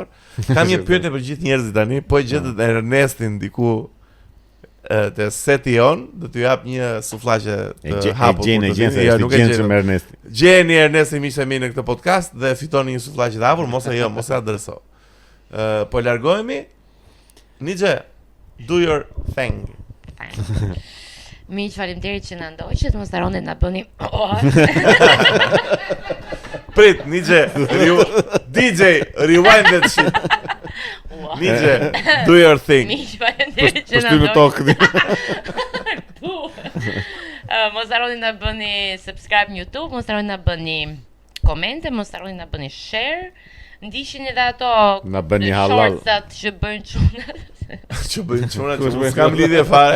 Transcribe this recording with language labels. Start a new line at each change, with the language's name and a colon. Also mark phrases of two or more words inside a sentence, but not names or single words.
Albanian: Kam një pyetje për gjithë njerëzit tani, po e gjetet Ernestin diku te seti jon, do t'ju jap një sufllaqe të hapur. Nuk e gjen Ernestin. Gjeni Ernestin miqtë e mi në këtë podcast dhe fitoni një sufllaqe të hapur, mos e adreso. Po largohemi.
English: Niçe, do your thing.
Albanian: Miq, faleminderit që na ndoqët, mos harroni të na bëni. Prit, Niçe, DJ,
English: rewind that shit. Niçe, do your thing.
Albanian: Miq, faleminderit që na ndoqët. Mos harroni të na bëni subscribe në YouTube, mos harroni të na bëni komente, mos harroni të na bëni share. Ndiqni edhe ato na bëni halal që bëjnë çunat. Që bëjnë çunat, që s'kam lidhje fare.